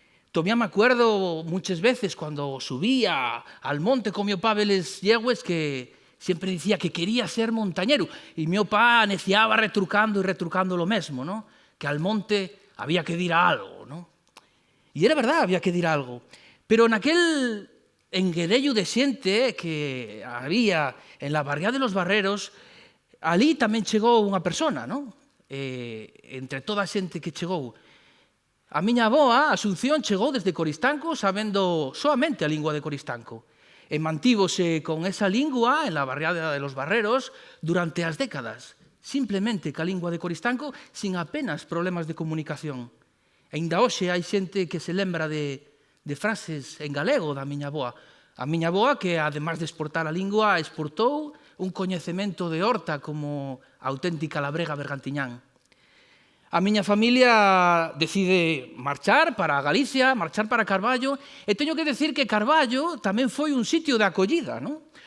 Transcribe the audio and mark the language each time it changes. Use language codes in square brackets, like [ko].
[es] Todavía me acuerdo muchas veces cuando subía al monte con mi papá les yegües que siempre decía que quería ser montañero y mi papá neciaba retrucando y retrucando lo mismo, ¿no? Que al monte había que ir a algo, ¿no? Y era verdad, había que ir a algo. Pero en aquel enguedello de xente que había en la barriada de los Barreros, alí tamén chegou unha persona, ¿no? [gl] Entre toda a xente que chegou. A miña avoa, Asunción, chegou desde Coristanco sabendo soamente a lingua de Coristanco. E mantívose con esa lingua en la barriada de los Barreros durante as décadas, simplemente ca lingua de Coristanco, sin apenas problemas de comunicación. E ainda hoxe hai xente que se lembra de frases en galego da miña avoa. A miña avoa que, además de exportar a lingua, exportou un coñecemento de horta como auténtica labrega bergantiñán. A miña familia decide marchar para Galicia, marchar para Carballo, e teño que decir que Carballo tamén foi un sitio de acollida, ¿no?